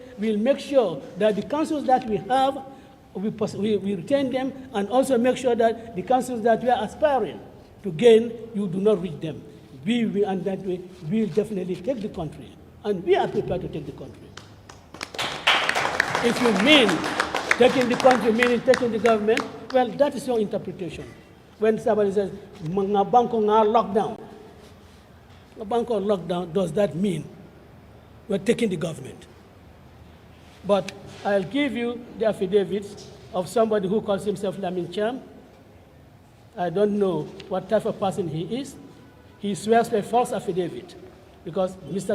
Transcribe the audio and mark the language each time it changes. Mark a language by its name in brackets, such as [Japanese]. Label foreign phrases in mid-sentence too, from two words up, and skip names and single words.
[English] We'll make sure that the councils that we have, we retain them, and also make sure that the councils that we are aspiring to gain, you do not reach them. We will, and that way, we will definitely take the country, and we are prepared to take the country. If you mean taking the country, meaning taking the government, well, that is your interpretation. When somebody says, [Mandingo] "Mga banko nga lockdown," [English] a banko lockdown, does that mean we're taking the government? But I'll give you the affidavits of somebody who calls himself Lamin Cham. I don't know what type of person he is. He swears by false affidavit because Mr.